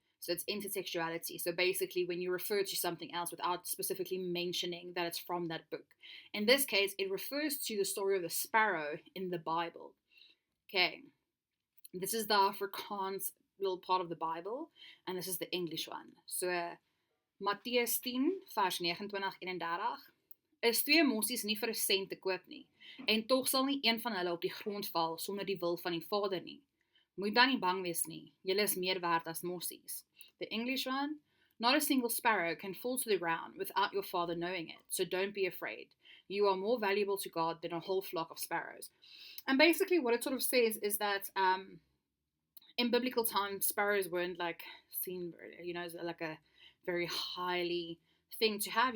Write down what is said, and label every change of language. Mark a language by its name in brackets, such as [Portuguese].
[English] So it's intertextuality. So basically when you refer to something else without specifically mentioning that it's from that book. In this case, it refers to the story of the sparrow in the Bible. Okay, this is the Afrikaans little part of the Bible, and this is the English one. [Afrikaans] So Matteus 10 vers 29-31 is 2 mossies nie vir 'n sent te koop nie, en tog sal nie een van hulle op die grond val sonder die wil van die Vader nie. Moet dan nie bang wees nie, julle is meer werd as mossies. [English] The English one, not a single sparrow can fall to the ground without your Father knowing it, so don't be afraid. You are more valuable to God than a whole flock of sparrows. And basically what it sort of says is that in biblical times, sparrows weren't like seen, as like a very highly thing to have.